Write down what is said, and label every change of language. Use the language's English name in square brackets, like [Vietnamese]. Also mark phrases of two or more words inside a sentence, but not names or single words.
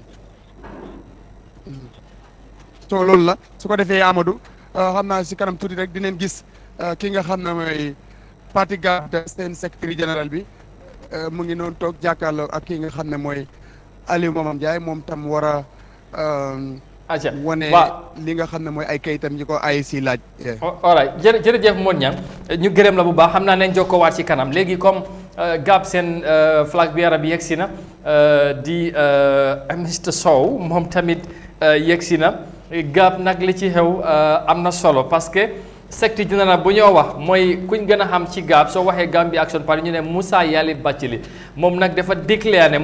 [Wolof] so loolu la su ko defee Amadou xam naa si kanam tuuti rek dinañ gis ki nga xam ne mooy parti gaab te seen secrétaire général bi mu ngi noonu toog jàkkaarloo ak ki nga xam ne mooy Aliou Mamam Ndiaye moom tam war a wane li nga xam ne mooy ay kayitam yi ko AIC laaj. [English] all right [Wolof] jërëjëf Modou Niang ñu gërëm la bu baax xam naa nañ jokkoo waat ci kanam léegi comme gaab seen [English] flag bearer [Wolof] bi yegsi na di Mr Sow moom tamit yegsi na gaab nag li ci xew am na solo parce que secte général bu ñoo wax mooy kuñ gën a xam ci gaab soo waxee Gambia Action Party ñu ne Moussa Yali Bathily moom nag dafa déclaré ne